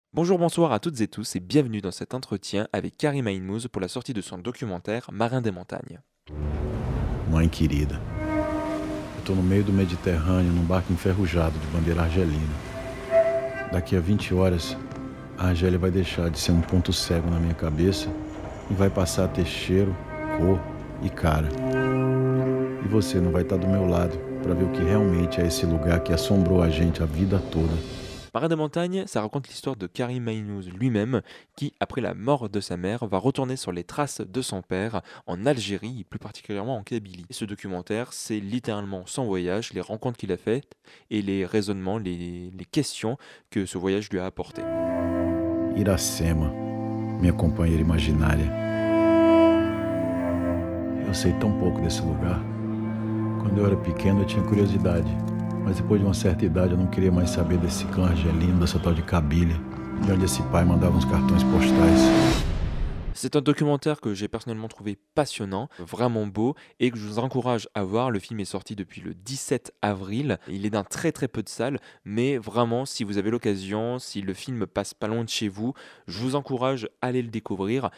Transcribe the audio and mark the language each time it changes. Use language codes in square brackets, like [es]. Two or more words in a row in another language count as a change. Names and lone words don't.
[fr] Bonjour, bonsoir à toutes et tous et bienvenue dans cet entretien avec Karim Aïnmouz pour la sortie de son documentaire Marin des montagnes. [pt] Mãe querida, eu tô no meio do Mediterrâneo num barco enferrujado de bandeira argelina. Daqui a 20 horas, a Argélia vai deixar de ser um ponto cego na minha cabeça e vai passar a ter cheiro, cor e cara. E você não vai estar do meu lado para ver o que realmente é esse lugar que assombrou a gente a vida toda. [fr] Marin des montagnes, ça raconte l'histoire de Karim Aïnmouz lui-même qui, après la mort de sa mère, va retourner sur les traces de son père en Algérie et plus particulièrement en Kabylie. Et ce documentaire, c'est littéralement son voyage, les rencontres qu'il a faites et les raisonnements, les questions que ce voyage lui a apporté. [pt] Iracema, minha companheira imaginária. Eu sei tão pouco desse lugar. Quando eu era pequeno eu tinha curiosidade, mas depois de uma certa idade eu não queria mais saber desse clã argelino, dessa tal de Kabylie, de onde esse pai mandava uns cartões postais. [fr] C'est un documentaire que j'ai personnellement trouvé passionnant, vraiment beau et que je vous encourage à voir. Le film est sorti depuis le 17 avril. Il est dans très très peu de salles, mais vraiment, si vous avez l'occasion, si le film passe pas loin de chez vous, je vous encourage à aller le découvrir.